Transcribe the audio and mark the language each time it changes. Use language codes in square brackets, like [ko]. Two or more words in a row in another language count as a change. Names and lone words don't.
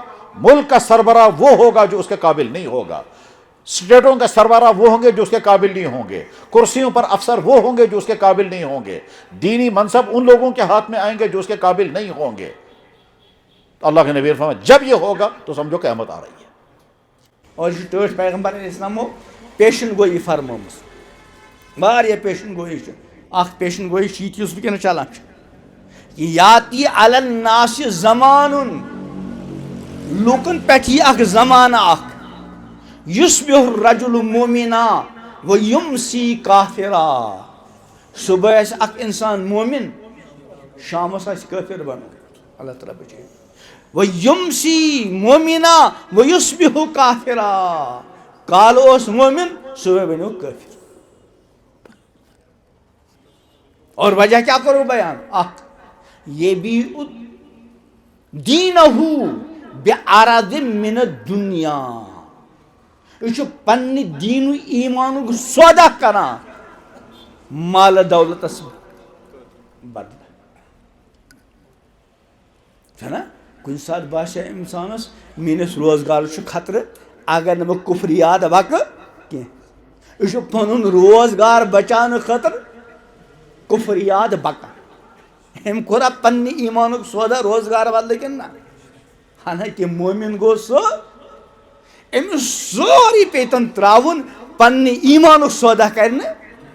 [ur] ملک کا سربراہ وہ ہوگا جو اس کے قابل نہیں ہوگا، اسٹیٹوں کا سربراہ وہ ہوں گے جو اس کے قابل نہیں ہوں گے، کرسیوں پر افسر وہ ہوں گے جو اس کے قابل نہیں ہوں گے، دینی منصب ان لوگوں کے ہاتھ میں آئیں گے جو اس کے قابل نہیں ہوں گے۔ تو اللہ کے نبی نے فرمایا جب یہ ہوگا تو سمجھو قیامت آ رہی ہے۔ [ks] اور یہ ٹھٹھ پیغمبر علیہ السلامو پیشن گوئی فرمومس، واریاہ پیشن گوئی چھ۔ اخ پیشن گوئی چھ یس ونکیٚنس چلان چھ کہ [ar] یاتی علی الناس زمان، [ks] لوکن پٮ۪ٹھ یی اکھ زمانہ اکھ، [ar] یصبح الرجل مومنا و یمسی کافرا، [ks] صبح آسہِ اکھ انسان مومن، شامس آسہِ کافر بنومُت، اللہ تعالیٰ بچٲیِن، [ar] و یمسی مومنا و یصبح کافرا، [ks] کالہٕ اوس مومن صبح بنیو کافر۔ اور وجہ کیا کرو بیان؟ اکھ [ar] یبیع دینہ بعرض من الدنیا، [ks] یہ پنہ دین و ایمان سودا کران مال دولتس بدلہ، ہے نا؟ کن سات باسے انسانس میانس روزگار خطرہ اگر نہ بہ کفریات بکہ کی، یہ پن روزگار بچان خاطر کفریات بکان، ام کورا پنہ ایمان سودا روزگار بدلہ کن نا؟ حالانکہ مومن گو سو امس سوری پیتن تراون پنہ ایمان سودا کرنے